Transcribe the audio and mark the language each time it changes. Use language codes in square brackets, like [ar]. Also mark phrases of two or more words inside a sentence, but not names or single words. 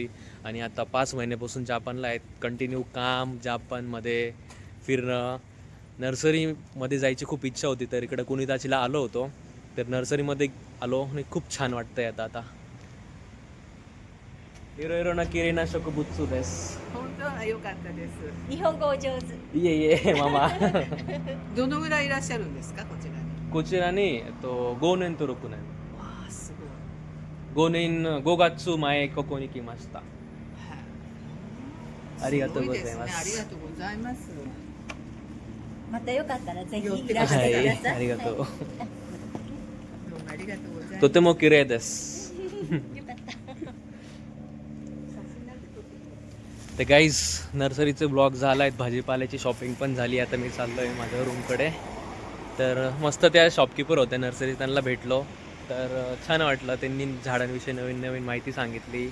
[mr] आणि आता 5 महिन्यापासून जापानला आहेत. कंटिन्यू काम, जापानमध्ये फिरणं. नर्सरीमध्ये जायची खूप इच्छा होती, तर इकडं कुनिताचीला आलो होतो. तर नर्सरीमध्ये आलो आणि खूप छान वाटतंय आता. [ja] いろんな綺麗な植物です. 本当は良かったです。日本語お上手。いえいえママどのぐらいいらっしゃるんですか、こちらに。こちらに5年と6年。わあ、す 5年5月前ここに来ました。ごい。ありがとうございますすごですね、ありがとうございます。またよかったらぜ寄ってひいらしてください。ありがとう。どうもありがとうございます。とても綺麗です。よかった。 [mr] तर गाईज नर्सरीचे ब्लॉग झाला आहेत, भाजीपाल्याची शॉपिंग पण झाली. आता मी चाललो आहे माझ्या रूमकडे. तर मस्त त्या शॉपकीपर होत्या नर्सरी, त्यांना भेटलो. तर छान वाटलं, त्यांनी झाडांविषयी नवीन नवीन माहिती सांगितली.